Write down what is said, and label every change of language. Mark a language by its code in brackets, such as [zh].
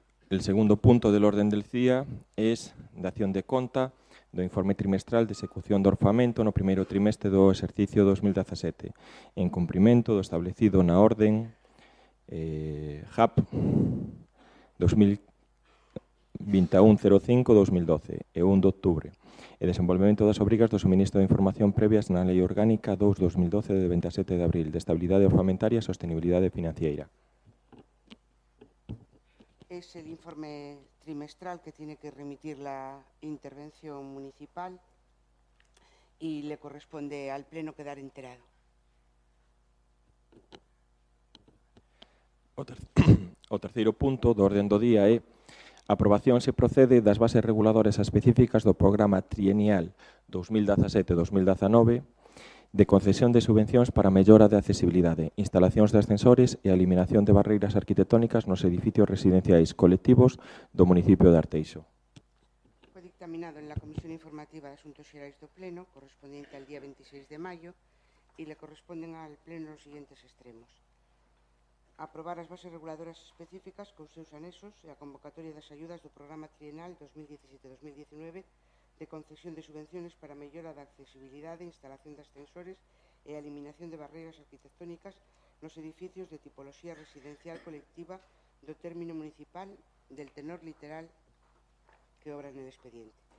[es] El segundo punto del orden del día es [gl] dación de conta do informe trimestral de execución do orçamento no primeiro trimestre do exercicio 2017, en cumprimento do establecido na orden JAP 2021-05-2012 e 1 de outubro, e desenvolvemento das obrigas do suministro de información previas na Lei Orgánica 2-2012 de 27 de abril de estabilidade orzamentaria e sostenibilidade financiera. [es] Es el informe trimestral que tiene que remitir la intervención municipal y le corresponde al Pleno quedar enterado. [gl] O terceiro punto do orden do día é a aprobación se procede das bases reguladoras específicas do programa trienial 2017-2019 de concesión de subvencións para a mellora de accesibilidade, instalacións de ascensores e a eliminación de barreiras arquitectónicas nos edificios residenciais colectivos do municipio de Arteixo. [es] Fue dictaminado en la Comisión Informativa de Asuntos Xerais do Pleno, correspondiente al día 26 de mayo, y le corresponden al Pleno los siguientes extremos. [gl] Aprobar as bases reguladoras específicas con seus anexos e a convocatoria das ayudas do programa trienal 2017-2019 de concesión de subvenciones para a mellora da accesibilidade, instalación de ascensores e a eliminación de barreiras arquitectónicas nos edificios de tipoloxía residencial colectiva do término municipal [es] del tenor literal que obra en el expediente.